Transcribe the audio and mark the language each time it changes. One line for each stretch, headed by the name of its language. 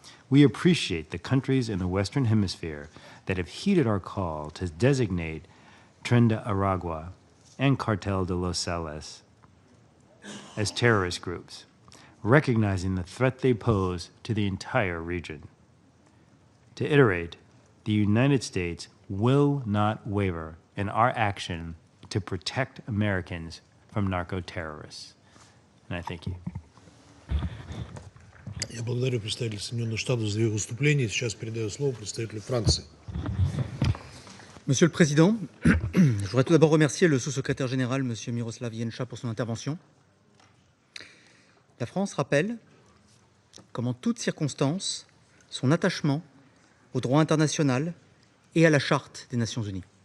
English: We appreciate the countries in the Western Hemisphere that have heeded our call to designate Tren de Aragua and Cartel de Los Salas as terrorist groups, recognizing the threat they pose to the entire region. To iterate, the United States will not waver in our action to protect Americans from narco-terrorists. And I thank you.
Russian: Я благодарю представителя Соединенных Штатов за его выступление. Сейчас передаю слово представителю Франции.
French: Monsieur le Président, je voudrais tout d'abord remercier le sous-secrétaire général, M. Miroslav Jenča, pour son intervention. La France rappelle, comme en toutes circonstances, son attachement au droit international et à la Charte des Nations Unies.